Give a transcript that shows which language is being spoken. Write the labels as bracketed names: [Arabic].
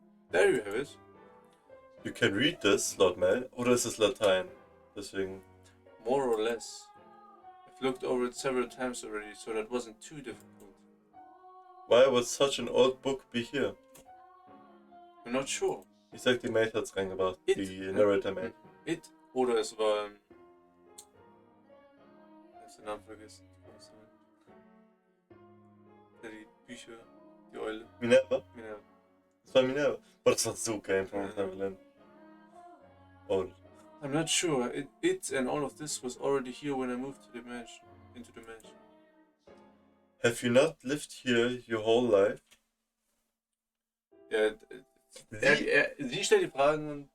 [English] There you have it. You can read this, Lord Mel. [German] Oder ist es Latein? Deswegen. [English] More or less. I've looked over it several times already, so that wasn't too difficult. Why would such an old book be here? I'm not sure. [German] Ich sag, die Maid hat's reingebracht. Die Narrator Maid. It oder es war... Ich hab den Namen vergessen. Die Bücher, die Eule. Minerva? Minerva. Das war Minerva. Boah, das war so geil von Neverland. Oh. [English] I'm not sure. It and all of this was already here when I moved to the mansion. Into the mansion. Have you not lived here your whole life? [German] Ja, sie stellt die Fragen und...